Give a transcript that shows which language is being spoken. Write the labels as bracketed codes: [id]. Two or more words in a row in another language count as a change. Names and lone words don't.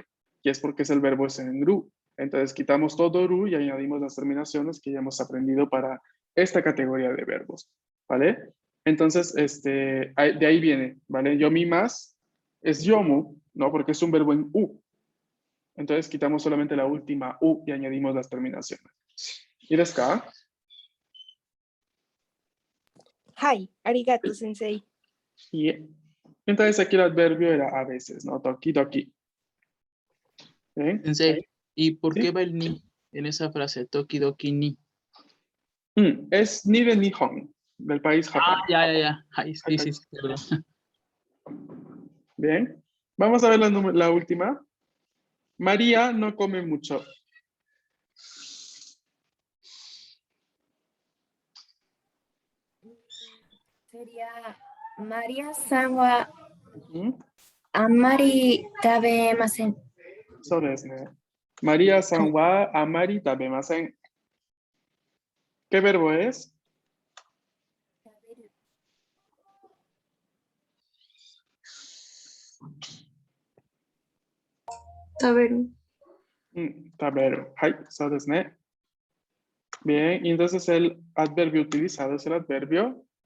[es] Y es porque es el verbo es en ru. Entonces quitamos todo ru y añadimos las terminaciones que ya hemos aprendido para esta categoría de verbos, ¿vale? Entonces, de ahí viene, ¿vale? Yomi más es yomu, ¿no? Porque es un verbo en u. Entonces quitamos solamente la última U y añadimos las terminaciones. ¿Y [ja] ですか? はい、ありがとう、先生. [es] Y entonces aquí el adverbio era a veces, ¿no? [ja] 時々. [es] ¿Bien? Sensei, ¿y por ¿Sí? qué va el ni en esa frase? [ja] 時々に. [es] Es ni de Nihon, del país Ah, Japón. ya. Ay, Ay, sí, ay. perdón. Bien. Vamos a ver la última. María no come mucho. Sería [ja] マリアさんは [es] ¿Mm? [ja] あまり食べません. [es] Eso es, ¿no? [ja] マリアさんはあまり食べません. [es] ¿Qué verbo es? taberu. Taberu. Ay, eso es, ¿no? Bien, y entonces el adverbio utilizado es el adverbio